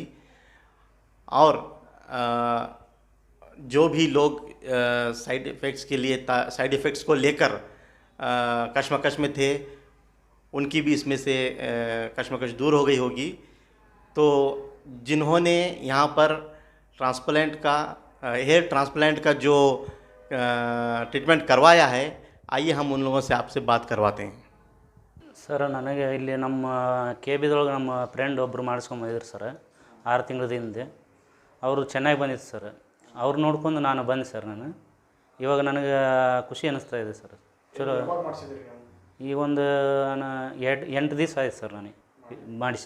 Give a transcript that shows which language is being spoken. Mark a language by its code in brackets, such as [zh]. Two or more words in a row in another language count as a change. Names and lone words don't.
[hi] और जो भी लोग साइड इफ़ेक्ट्स के लिए साइड इफ़ेक्ट्स को लेकर कश्मकश में थे, उनकी भी इसमें से कश्मकश दूर हो गई होगी। तो जिन्होंने यहाँ पर हेयर ट्रांसप्लांट का जो ट्रीटमेंट करवाया है, आइए हम उन लोगों से आपसे बात करवाते हैं। [kn] ಸರ್, ನನಗೆ ಇಲ್ಲಿ ನಮ್ಮ KBದೊಳಗೆ ನಮ್ಮ ಫ್ರೆಂಡ್ ಒಬ್ಬರು ಮಾಡಿಸ್ಕೊಂಬಂದಿದ್ರು ಸರ್ 6 ತಿಂಗಳ ಹಿಂದೆ. ಅವರು ಚೆನ್ನಾಗಿ ಬಂದಿತ್ತು ಸರ್. ಅವ್ರು ನೋಡ್ಕೊಂಡು ನಾನು ಬಂದೆ ಸರ್. ಇವಾಗ ನನಗೆ ಖುಷಿ ಅನ್ನಿಸ್ತಾ ಇದೆ ಸರ್. ಚಲೋ. ಈಗ ಒಂದು 8 ದಿವಸ ಆಯ್ತು ಸರ್ ನನಗೆ ಮಾಡಿಸಿ.